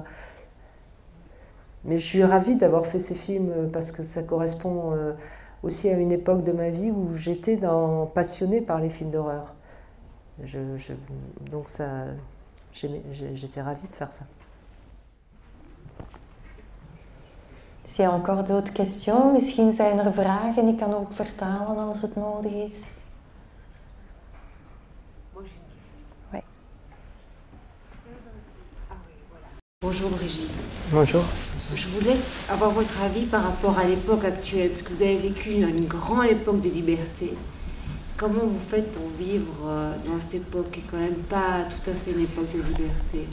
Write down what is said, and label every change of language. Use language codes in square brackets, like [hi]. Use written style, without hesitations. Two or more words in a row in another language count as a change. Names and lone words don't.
[fr] Mais je suis ravie d'avoir fait ces films parce que ça correspond aussi à une époque de ma vie où j'étais passionnée par les films d'horreur. Donc j'étais ravie de faire ça. [nl] Zie je [fr] encore d'autres questions? [nl] Misschien zijn er vragen, ik kan ook vertalen als het nodig is. [fr] Ouais. Bonjour Brigitte. Bonjour. Je voulais avoir votre avis par rapport à l'époque actuelle, parce que vous avez vécu une grande époque de liberté. Comment vous faites pour vivre dans cette époque qui n'est quand même pas tout à fait une époque de liberté?